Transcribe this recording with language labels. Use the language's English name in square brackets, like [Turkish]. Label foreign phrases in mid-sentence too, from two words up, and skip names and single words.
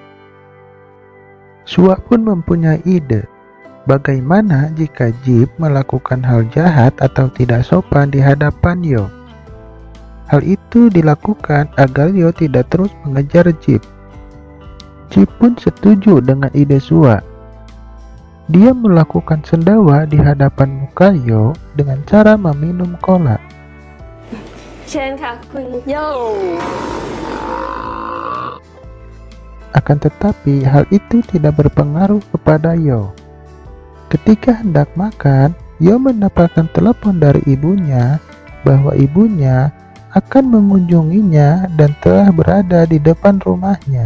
[Indonesian] Sua pun mempunyai ide, bagaimana jika Jeep melakukan hal jahat atau tidak sopan di hadapan Yo. Hal itu dilakukan agar Yo tidak terus mengejar Jeep. Jeep pun setuju dengan ide Sua. Dia melakukan sendawa di hadapan muka Yo dengan cara meminum cola. [Thai] เชิญค่ะคุณโย [Indonesian] Akan tetapi hal itu tidak berpengaruh kepada Yo. Ketika hendak makan, Yo mendapatkan telepon dari ibunya bahwa ibunya akan mengunjunginya dan telah berada di depan rumahnya.